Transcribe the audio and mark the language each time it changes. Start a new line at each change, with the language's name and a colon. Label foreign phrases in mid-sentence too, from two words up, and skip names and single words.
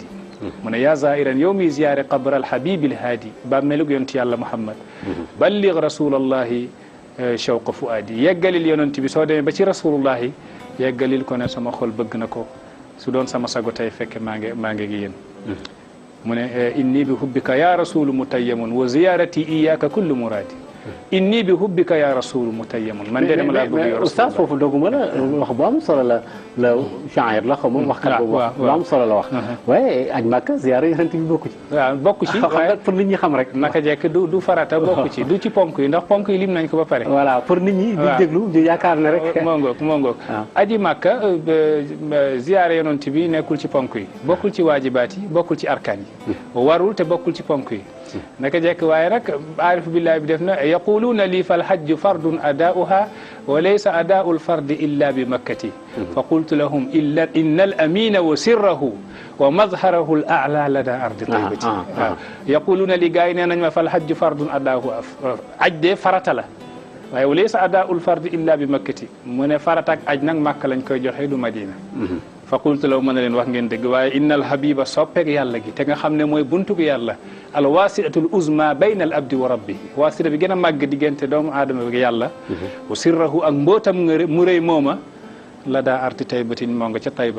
Wolof: mu ne
Arabic: يا زائرا
Wolof: yow mi ziyaare
Arabic: قبر الحبيب الهادي
Wolof: ba melug yonent yàlla Muhammad.
Arabic: بلغ رسول الله شوق فؤادي
Wolof: yeggalil yonent bi soo demee ba ci rasulullahi yeggalil ko ne sama xol bëgg na ko su doon sama sago tey fekke maa ngi gi yéen mu ne
Arabic: إني بحبك يا رسول متيم وزيارتي إياك كل مرادي إني بحبك يا رسول متيم
Wolof: man de dama laa bëgg yow oustaz foofu doguma la wax bu am solo la shaa'ir la xaw ma waxkat boobu bu am solo la wax waaye aj Makka ziyaara yonent bi bokku ci waaw bokku ci waaye pour nit ñi xam rek naka jekk du farata bokku ci du ci ponk yi ndax ponk yi lim nañ ko ba pare voilà pour nit ñi di déglu ñu yaakaar ne rek moo ngoog aji Makka ziyaara yonent bi nekkul ci ponk yi bokkul ci waajibaat yi bokkul ci arkaan yi warul te bokkul ci ponk yi naka jekk waaye nag
Arabic: عارف بالله
Wolof: bi def na
Arabic: يقولون لي فالحج فرض أداؤها وليس أداء الفرض إلا بمكة فقلت لهم إن الأمين وسره ومظهره الأعلى لدى أرض طيبة waaw يقولون لي gars
Wolof: yi nee nañ ma
Arabic: فالحج فرض أداؤها
Wolof: aj de farata la waaye
Arabic: وليس أداء الفرض إلا بمكة
Wolof: mu ne farata ak aj nag Makka lañ koy joxe du Madina
Arabic: فقلت
Wolof: law mën a leen wax ngeen dëgg waaye
Arabic: إن الحبيب
Wolof: soppeek yàlla gi te nga xam ne mooy buntug yàlla
Arabic: الوسيلة العظمى بين العبد وربي
Wolof: wasila bi gën a màgg diggante doomu aadama bi yàlla
Arabic: وسره
Wolof: ak mbootam mu rëy mooma la
Arabic: لدى أرض طيبة
Wolof: moo nga ca tayba